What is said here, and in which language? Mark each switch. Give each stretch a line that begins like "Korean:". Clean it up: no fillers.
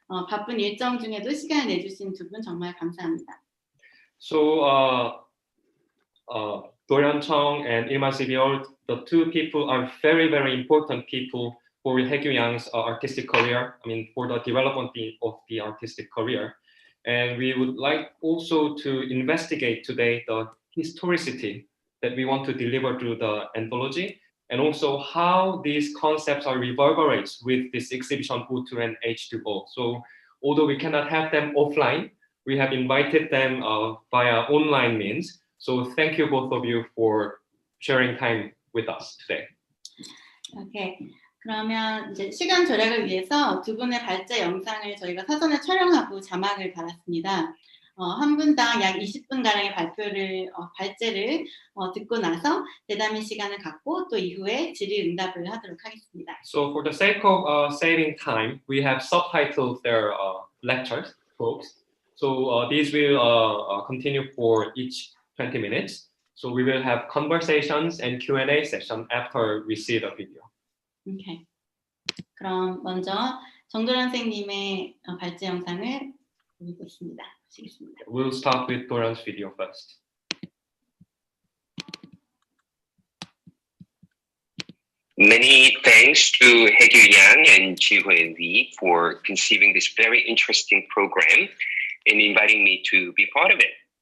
Korean: 바쁜 일정 중에도 시간을 내주신 두 분 정말 감사합니다.
English: So Dorian Chong and Ilma Sibyol, the two people are very, very important people for Haegyu Yang's artistic career. I mean, for the development of the artistic career. And we would like also to investigate today the historicity that we want to deliver through the anthology, and also how these concepts are reverberates with this exhibition O2 and H2O. So although we cannot have them offline, we have invited them via online means. So thank you both of you for sharing time with us today. Okay.
Korean: 그러면 이제 시간 절약을 위해서 두 분의 발제 영상을 저희가 사전에 촬영하고 자막을 달았습니다. 한 분당 약 20분가량의 발제를 듣고 나서 대담의 시간을 갖고 또 이후에 질의응답을 하도록 하겠습니다.
English: So for the sake of saving time, we have subtitled their lectures, talks. So these will continue for each 20 minutes. So we will have conversations and Q&A session after we see the video. Okay.
Korean: 그럼 먼저 정도란 선생님의 발제 영상을 보겠습니다. 보시겠습니다.
English: We'll start with Doran's video first. Many thanks to Haegyu Yang and Ji-Hui Lee for conceiving this very interesting program and inviting me to be part of it.